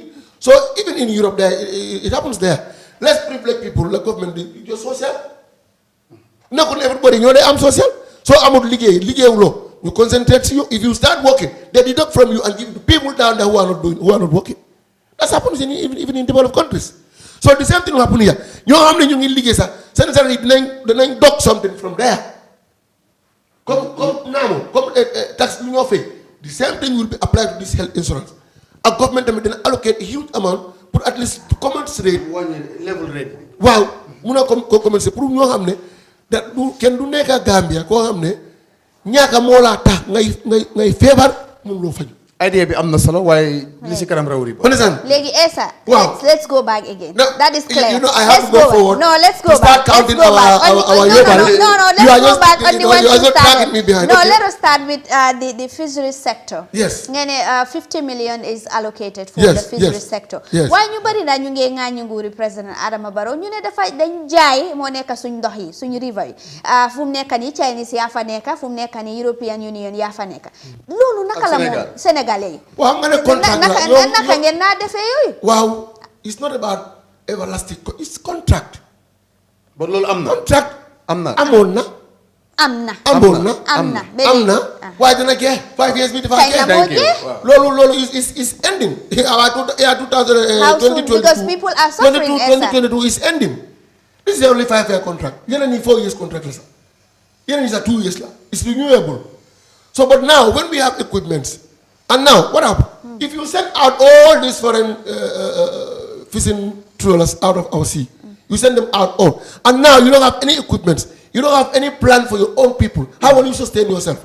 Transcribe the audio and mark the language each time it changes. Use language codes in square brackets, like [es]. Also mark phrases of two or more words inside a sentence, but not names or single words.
[en] So even in Europe there it happens there. Less privileged people the government [wo] di jox social. nekkul everybody ñoo day am social soo amul liggéeyuloo [en] you concentrate to you. If you start working, they deduct from you and give to people down there who are not working. That happens even in developed countries. So the same thing will happen here. You know how many you [wo] liggéey sax [en] necessarily dinañ dock something from there. [wo] Comme tax lu ñoo fay. [en] The same thing will be applied to this health insurance. A government [wo] tamit dina [en] allocate a huge amount pour at least to compensate level rate. [wo] waaw mun a compensate pour ñoo xam ne da du kenn du nekk Gambia koo xam ne ñaaka moo laa tax ngay feebar mun loo faju. idea bi am na solo waaye li si kanam rawri ba. Léegi Essa. [en] Wow. Let's go back again. That is clear. I have to go forward. No, let's go back. Let's go back. Let's go back on the one you started. No, let us start with the fisheries sector. Yes. Ngene 50 million is allocated for the fisheries sector. Yes. [wo] Waaye ñu bari na ñu ngi ŋaañu nguuri président Adama Barrow ñu ne dafa dañ jaay moo nekk suñ ndox yi suñu river yi fu mu nekk nii Chinese yaa fa nekk fu mu nekk nii European Union yaa fa nekk loolu naka la moom Sénégal waaw nga ne contract la naka ngeen naa defee yooyu. waaw [en] it's not about everlasting it's contract. [wo] ba loolu am na. [en] contract [wo] am na amoon na. am na. waaye dina jeex 5 years bi dafa jeex. [en] loolu is ending. year 2022 because people are suffering. 2022 is ending. This is only 5-year contract. [wo] Yeneen yi [en] 4 years contract [wo] la sax yeneen yi sax 2 years la [en] it's renewable. So but now when we have equipments. And now, what happened? If you send out all these foreign fishing trawlers out of our sea, you send them out all, and now you don't have any equipment, you don't have any plan for your own people, how will you sustain yourself?